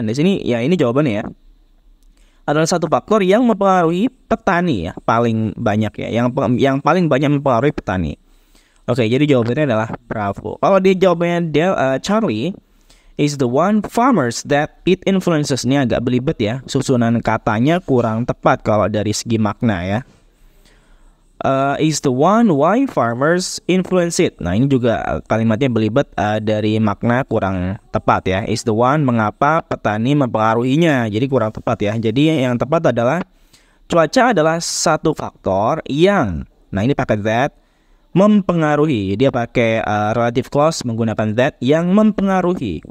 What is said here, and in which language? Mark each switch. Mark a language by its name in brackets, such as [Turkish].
[Indonesian] Di sini ya ini jawabannya ya. Adalah satu faktor yang mempengaruhi petani ya, paling banyak ya, yang paling banyak mempengaruhi petani. Oke, jadi jawabannya adalah bravo. Kalau dia jawabannya Charlie [English] is the one farmers that it influences. [Indonesian] Ini agak belibet ya, susunan katanya kurang tepat kalau dari segi makna ya. [English] Is the one why farmers influence it. [Indonesian] Nah, ini juga kalimatnya belibet, dari makna kurang tepat ya. [English] Is the one [Indonesian] mengapa petani mempengaruhinya. Jadi kurang tepat ya. Jadi yang tepat adalah cuaca adalah satu faktor yang, nah ini pakai that, mempengaruhi. Dia pakai relative clause menggunakan that, yang mempengaruhi.